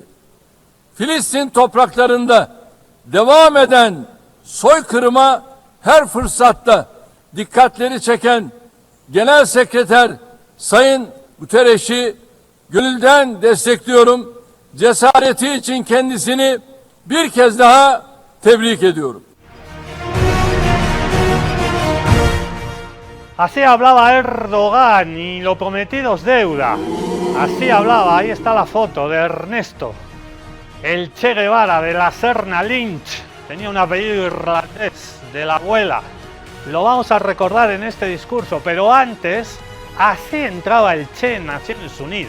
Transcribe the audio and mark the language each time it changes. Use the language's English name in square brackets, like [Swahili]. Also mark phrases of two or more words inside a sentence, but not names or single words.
[Turkish] Filistin topraklarında devam eden soykırıma her fırsatta dikkatleri çeken Genel Sekreter Sayın Guterres'i gönülden destekliyorum. Cesareti için kendisini bir kez daha tebrik ediyorum. [Spanish] Así hablaba Erdogan y lo prometido es deuda. Así hablaba, ahí está la foto de Ernesto, el Che Guevara de la Serna Lynch. Tenía un apellido irlandés de la abuela. Lo vamos a recordar en este discurso, pero antes, así entraba el Che en Naciones Unidas.